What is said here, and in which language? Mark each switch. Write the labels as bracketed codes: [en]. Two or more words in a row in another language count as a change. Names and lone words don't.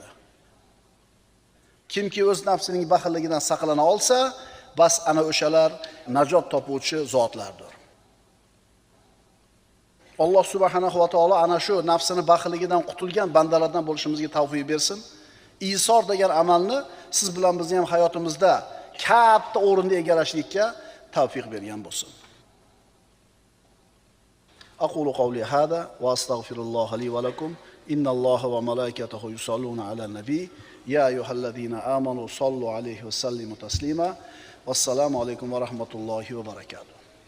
[uz] Kimki o'z nafsining baxilligidan saqlana olsa, bas ana o'shalar najot topuvchi zotlardir. Alloh [ar] سبحانه وتعالى [uz] ana shu nafsini baxilligidan qutulgan bandalardan bo'lishimizga tavfiq bersin. Isor degan amalni siz bilan bizni ham hayotimizda katta o'rinda egallashlikka tavfiq bergan bo'lsin. [ar] أقول قولي هذا وأستغفر الله لي ولكم. إن الله وملائكته يصلون على النبي. يا أيها الذين آمنوا صلوا عليه وسلموا تسليما. والسلام عليكم ورحمة الله وبركاته.